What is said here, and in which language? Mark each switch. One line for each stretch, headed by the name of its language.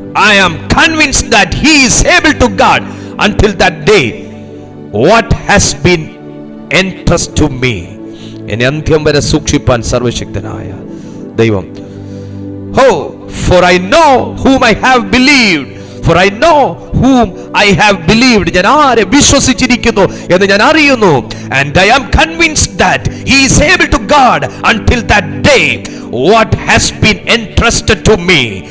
English: I am convinced that he is able to guard until that day what has been entrusted to me.
Malayalam: എന്നെ അന്ത്യം വരെ സൂക്ഷിപ്പാൻ സർവശക്തനായ ദൈവം.
English: For I know whom I have believed. For I know whom I have believed.
Malayalam: ഞാൻ ആരെ വിശ്വസിച്ചിരിക്കുന്നു എന്ന് ഞാൻ അറിയുന്നു.
English: And I am convinced that he is able to guard until that day what has been entrusted to me.